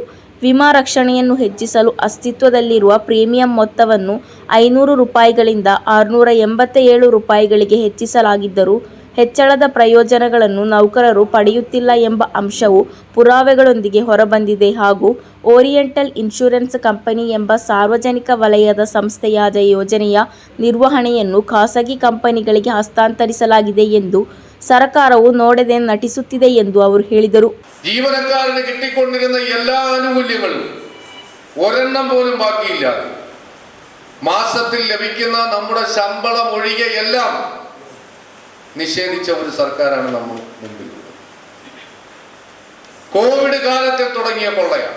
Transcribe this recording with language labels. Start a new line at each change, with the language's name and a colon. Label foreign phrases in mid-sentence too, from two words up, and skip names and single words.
Kannada: ವಿಮಾ ರಕ್ಷಣೆಯನ್ನು ಹೆಚ್ಚಿಸಲು ಅಸ್ತಿತ್ವದಲ್ಲಿರುವ ಪ್ರೀಮಿಯಂ ಮೊತ್ತವನ್ನು 500 ರೂಪಾಯಿಗಳಿಂದ 687 ರೂಪಾಯಿಗಳಿಗೆ ಹೆಚ್ಚಿಸಲಾಗಿದ್ದರೂ ಹೆಚ್ಚಳದ ಪ್ರಯೋಜನಗಳನ್ನು ನೌಕರರು ಪಡೆಯುತ್ತಿಲ್ಲ ಎಂಬ ಅಂಶವು ಪುರಾವೆಗಳೊಂದಿಗೆ ಹೊರಬಂದಿದೆ ಹಾಗೂ ಓರಿಯೆಂಟಲ್ ಇನ್ಶೂರೆನ್ಸ್ ಕಂಪನಿ ಎಂಬ ಸಾರ್ವಜನಿಕ ವಲಯದ ಸಂಸ್ಥೆಯಾದ ಯೋಜನೆಯ ನಿರ್ವಹಣೆಯನ್ನು ಖಾಸಗಿ ಕಂಪನಿಗಳಿಗೆ ಹಸ್ತಾಂತರಿಸಲಾಗಿದೆ ಎಂದು ಸರ್ಕಾರವು ನೋಡದೆ ನಟಿಸುತ್ತಿದೆ ಎಂದು ಅವರು ಹೇಳಿದರು.
Malayalam: ജീവനക്കാരന് കിട്ടിക്കൊണ്ടിരുന്ന എല്ലാ ആനുകൂല്യങ്ങളും ഒരെണ്ണം പോലും ബാക്കിയില്ല. മാസത്തിൽ ലഭിക്കുന്ന നമ്മുടെ ശമ്പളം ഒഴികെ എല്ലാം നിഷേധിച്ച ഒരു സർക്കാരാണ് നമ്മൾ മുമ്പിൽ. കോവിഡ് കാലത്തിൽ തുടങ്ങിയ കൊള്ളയാണ്.